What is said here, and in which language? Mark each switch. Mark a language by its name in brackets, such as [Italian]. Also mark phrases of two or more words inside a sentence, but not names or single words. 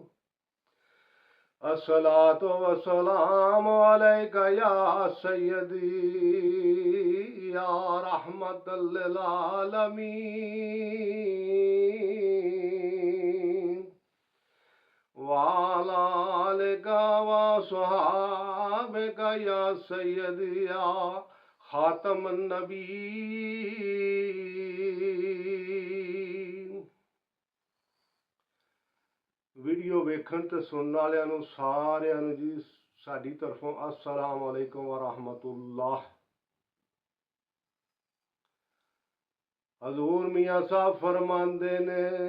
[Arabic] الصلاة والسلام عليك يا سيدي يا رحمة للعالمين وعلى آلك وصحابك يا سيدي يا خاتم النبيين. [Punjabi] ਵੀਡੀਓ ਵੇਖਣ ਤੇ ਸੁਣਨ ਵਾਲਿਆਂ ਨੂੰ ਸਾਰਿਆਂ ਨੂੰ ਜੀ ਸਾਡੀ ਤਰਫੋਂ [Arabic] السلام عليكم ورحمة الله. [Punjabi] ਹਜ਼ੂਰ ਮੀਆਂ ਸਾਹਿਬ ਫਰਮਾਉਂਦੇ ਨੇ,